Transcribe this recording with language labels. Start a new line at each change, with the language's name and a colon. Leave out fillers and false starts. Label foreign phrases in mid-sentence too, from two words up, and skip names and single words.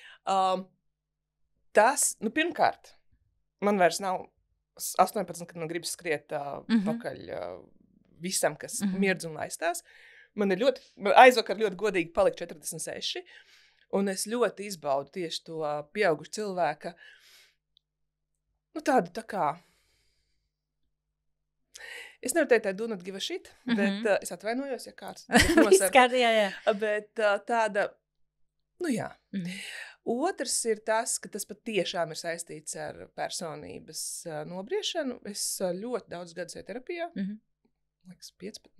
Latvian: Tas, pirmkārt, man vairs nav 18, kad man gribas skriet pakaļ visam, kas mirdz un laistās. Man aizvakar ļoti godīgi palika 46, un es ļoti izbaudu tieši to pieaugušu cilvēka, tādu tā kā, es nevaru teikt,
English: I do not give a shit,
Latvian: bet es atvainojos, ja kāds nosaka. Bet tāda, jā. Otrs ir tas, ka tas patiešām ir saistīts ar personības nobriešanu. Es ļoti daudz gadus eju terapijā. Liekas, 15.